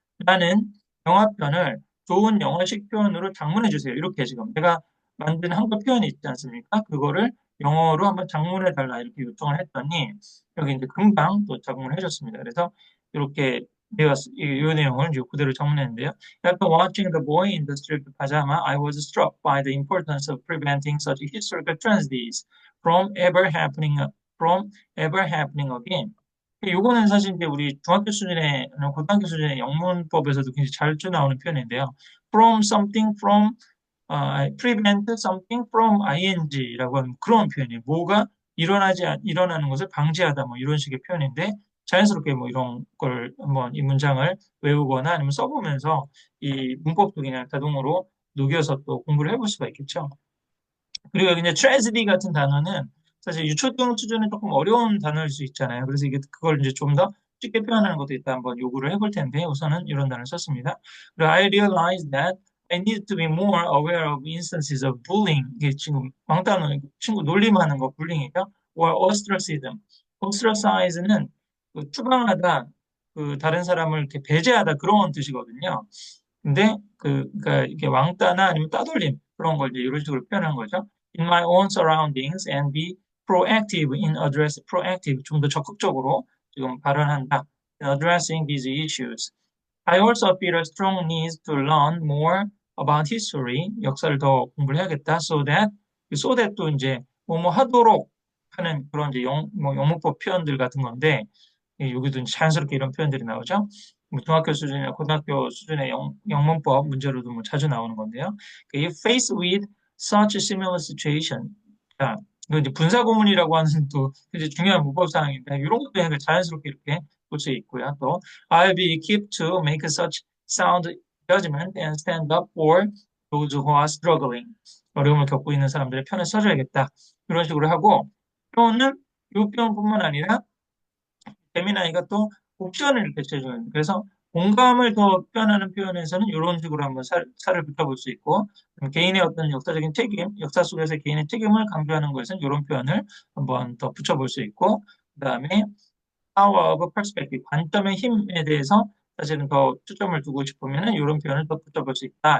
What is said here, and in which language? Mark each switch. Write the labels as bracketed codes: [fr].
[ko] 나는 영화편을 좋은 영어식 표현으로 장문해 주세요. 이렇게 지금 내가 만든 한글 표현이 있지 않습니까? 그거를 영어로 한번 장문해 달라 이렇게 요청을 했더니 여기 이제 금방 또 작문을 해줬습니다. 그래서 이렇게 이 내용을 이제 그대로 정리했는데요. [en] After watching The Boy in the Striped Pajama, I was struck by the importance of preventing such historical tragedies from ever happening from ever happening again. [ko] 요거는 사실 이제 우리 중학교 수준의 고등학교 수준의 영문법에서도 굉장히 자주 나오는 표현인데요. [en] From something from prevent something from ing라고 [ko] 하는 그런 표현이에요. 뭐가 일어나는 것을 방지하다 뭐 이런 식의 표현인데 자연스럽게 뭐 이런 걸 한번 이 문장을 외우거나 아니면 써보면서 이 문법도 그냥 자동으로 녹여서 또 공부를 해볼 수가 있겠죠. 그리고 여기 이제 tragedy 같은 단어는 사실 유초등 수준은 조금 어려운 단어일 수 있잖아요. 그래서 이게 그걸 이제 좀 더 쉽게 표현하는 것도 일단 한번 요구를 해볼 텐데 우선은 이런 단어를 썼습니다. [en] 그리고 I realized that I need to be more aware of instances of bullying. [ko] 이게 지금 왕따는 친구 놀림하는 거 불링이죠. [en] or ostracism. [ko] ostracize는 그 추방하다, 그 다른 사람을 이렇게 배제하다 그런 뜻이거든요. 근데 그러니까 이게 왕따나 아니면 따돌림 그런 걸 이제 이런 식으로 표현한 거죠. [en] In my own surroundings and be proactive in proactive [ko] 좀 더 적극적으로 지금 발언한다. [en] In addressing these issues. I also feel a strong need to learn more about history. [ko] 역사를 더 공부를 해야겠다. So that도 이제 뭐뭐 하도록 하는 그런 이제 뭐 영문법 표현들 같은 건데 여기도 자연스럽게 이런 표현들이 나오죠. 뭐 중학교 수준이나 고등학교 수준의 영문법 문제로도 뭐 자주 나오는 건데요. [en] If faced with such a similar situation, [ko] 자, 이거 이제 분사구문이라고 하는 또 굉장히 중요한 문법 사항인데 이런 것도 약간 자연스럽게 이렇게 볼 수 있고요. [en] 또 I'll be equipped to make such sound judgment and stand up for those who are struggling. [ko] 어려움을 겪고 있는 사람들의 편에 서줘야겠다. 이런 식으로 하고 표현은 이 표현뿐만 아니라 재미나이가 또 옵션을 이렇게 제공해요. 그래서 공감을 더 표현하는 표현에서는 이런 식으로 한번 살을 붙여볼 수 있고 개인의 어떤 역사적인 책임, 역사 속에서 개인의 책임을 강조하는 것은 이런 표현을 한번 더 붙여볼 수 있고 그다음에 power of perspective, 관점의 힘에 대해서 사실은 더 초점을 두고 싶으면 이런 표현을 더 붙여볼 수 있다.